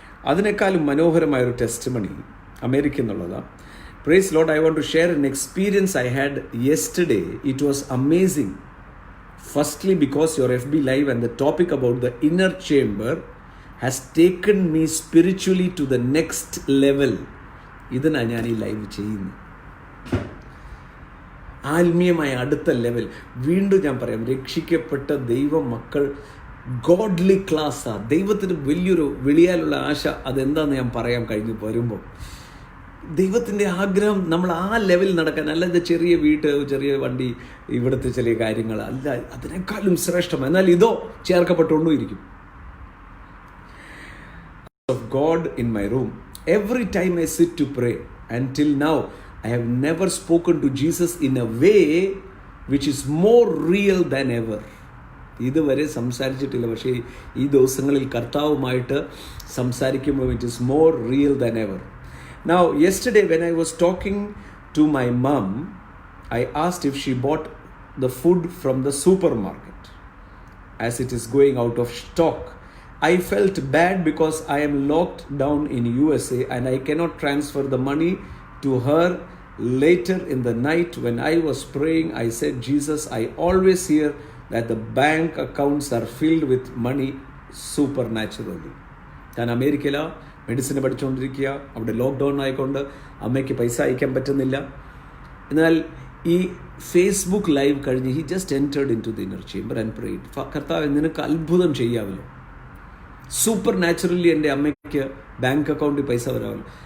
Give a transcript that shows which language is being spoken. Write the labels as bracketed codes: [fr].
[ml] അതിനേക്കാളും മനോഹരമായൊരു testimony America എന്നുള്ളതാണ്. [en] Praise Lord, I want to share an experience I had yesterday. It was amazing. Firstly, because your FB Live and the topic about the inner chamber has taken me spiritually to the next level. [ml] ഇതിനാണ് ഞാൻ ഈ live ചെയ്യുന്നത്. ആത്മീയമായ അടുത്ത level. വീണ്ടും ഞാൻ പറയാം, രക്ഷിക്കപ്പെട്ട ദൈവ മക്കൾ ഗോഡ്ലി ക്ലാസ്സാണ്. ദൈവത്തിന് വലിയൊരു വിളിയാലുള്ള ആശ അതെന്താണെന്ന് ഞാൻ പറയാം കഴിഞ്ഞ് വരുമ്പോൾ. ദൈവത്തിൻ്റെ ആഗ്രഹം നമ്മൾ ആ ലെവലിൽ നടക്കാൻ, അല്ലാതെ ചെറിയ വീട്ട്, ചെറിയ വണ്ടി, ഇവിടുത്തെ ചെറിയ കാര്യങ്ങൾ അല്ല, അതിനേക്കാളും ശ്രേഷ്ഠം. എന്നാൽ ഇതോ ചേർക്കപ്പെട്ടുകൊണ്ടിരിക്കും. [en] Of God in my room every time I sit to pray and till now I have never spoken to Jesus in a way which is more real than ever. [ml] ഇതുവരെ സംസാരിച്ചിട്ടില്ല, പക്ഷേ ഈ ദിവസങ്ങളിൽ കർത്താവുമായിട്ട് സംസാരിക്കുമ്പോൾ [en] It is more real than ever. Now, yesterday when I was talking to my mom, I asked if she bought the food from the supermarket as it is going out of stock. I felt bad because I am locked down in USA and I cannot transfer the money to her. Later in the night when I was praying, I said, Jesus, I always hear that the bank accounts are filled with money supernaturally. [ml] ഞാൻ അമേരിക്കയിലാണ് medicine പഠിച്ചുകൊണ്ടിരിക്കുക. അവിടെ lockdown ആയിക്കൊണ്ട് അമ്മയ്ക്ക് പൈസ അയക്കാൻ പറ്റുന്നില്ല. എന്നാൽ ഈ ഫേസ്ബുക്ക് ലൈവ് കഴിഞ്ഞ് [en] He just entered into the inner chamber and prayed. [ml] കർത്താവ് നിനക്ക് അത്ഭുതം ചെയ്യാമല്ലോ, സൂപ്പർ നാച്ചുറലി എൻ്റെ അമ്മയ്ക്ക് ബാങ്ക് അക്കൗണ്ടിൽ പൈസ വരാമല്ലോ.